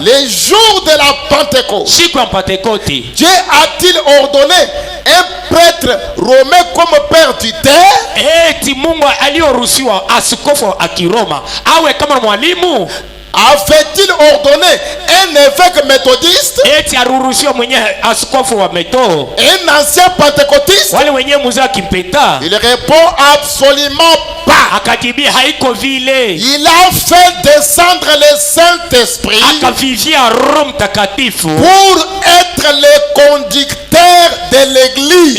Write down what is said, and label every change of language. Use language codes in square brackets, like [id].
[fr] Les jours de la Pentecôte. [sw] Siku ya Pentecote. [fr] Dieu a-t-il ordonné un prêtre romain comme père tuteur? [sw] Eti Mungu alioruhusiwa askofu akiroma awe kama mwalimu? [fr] Avait-il ordonné un évêque méthodiste? [sw] Eti aruhusiwa mwenyewe askofu wa Meto? [fr] Un ancien pentecôtiste? [sw] Wale wenyewe muzee kimpenta? [fr] Il répond absolument pas. [sw] akajibia haiko vile, [fr] Il a fait descendre le Saint-Esprit [sw] akavivia Roho Mtakatifu [fr] pour être le conducteur de l'église.